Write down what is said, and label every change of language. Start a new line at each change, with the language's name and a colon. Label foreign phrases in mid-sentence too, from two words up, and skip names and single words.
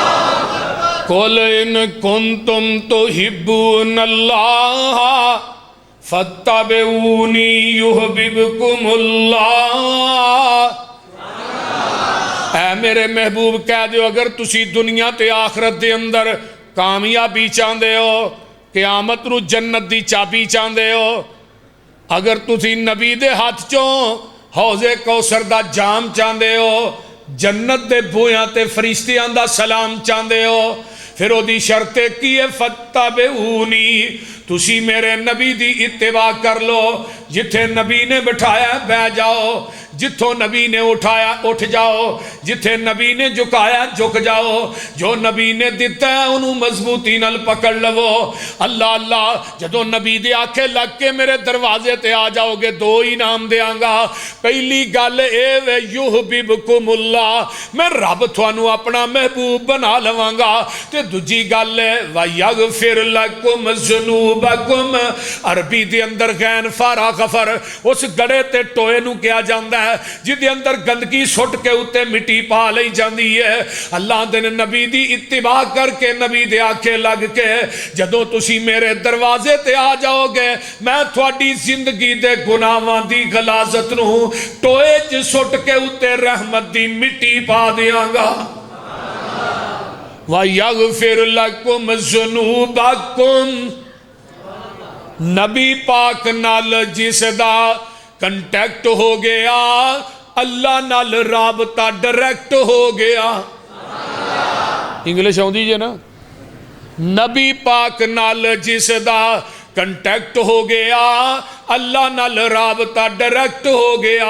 Arabic: قُلْ إِن كُنتُمْ تُحِبُّونَ اللَّهَ فاتبعونی یحببکم اللہ۔
Punjabi: اے میرے محبوب کہہ دیو اگر تسی دنیا تے آخرت دے اندر کامیابی چاہندے ہو، قیامت نو جنت دی چابی چاہندے ہو، اگر تسی نبی دے ہاتھ چوں حوض کوثر دا جام چاہندے ہو، جنت دے بویاں تے فرشتیاں دا سلام چاہندے ہو، پھر او دی شرط کی ہے فتبعونی، تسی میرے نبی دی اتباع کر لو، جتھے نبی نے بٹھایا بہ جاؤ، جتھوں نبی نے اٹھایا اٹھ جاؤ، جتھے نبی نے جھکایا جھک جاؤ، جو نبی نے دیتا ہے انہوں مضبوطی نال پکڑ لو۔ اللہ اللہ جدو نبی دے آکھے لگ کے میرے دروازے تے آ جاؤ گے دو انعام دیاں گا۔ پہلی گل اے وے
Arabic: یحببکم اللہ،
Punjabi: میں رب تھانوں اپنا محبوب بنا لواں گا، تے دوجی گل ہے
Arabic: وَيَغْفِرْ لَكُمْ ذُنُوبَكُمْ،
Punjabi: عربی دے اندر غین فارا غفر اس گڑے تے ٹوئے نو کیا جاندہ ہے جدے اندر گندگی سٹ کے اتے مٹی پا لئی جاندی ہے۔ اللہ دے نبی دی اتباع کر کے نبی دے آکھے لگ کے جدوں تسی میرے دروازے تے آ جاؤ گے میں تھوڑی زندگی دے گناہاں دی غلاظت نو ٹوئے چ سٹ کے اتے رحمت دی مٹی پا دیاں گا۔
Arabic: وَيَغْفِرْ لَكُمْ ذُنُوبَكُمْ،
Punjabi: نبی پاک نال جس دا کنٹیکٹ ہو گیا اللہ نال رابطہ ڈائریکٹ ہو گیا۔ انگلش آؤں دیجئے نا، نبی پاک نال جس دا کنٹیکٹ ہو گیا اللہ نال رابطہ ڈائریکٹ ہو گیا۔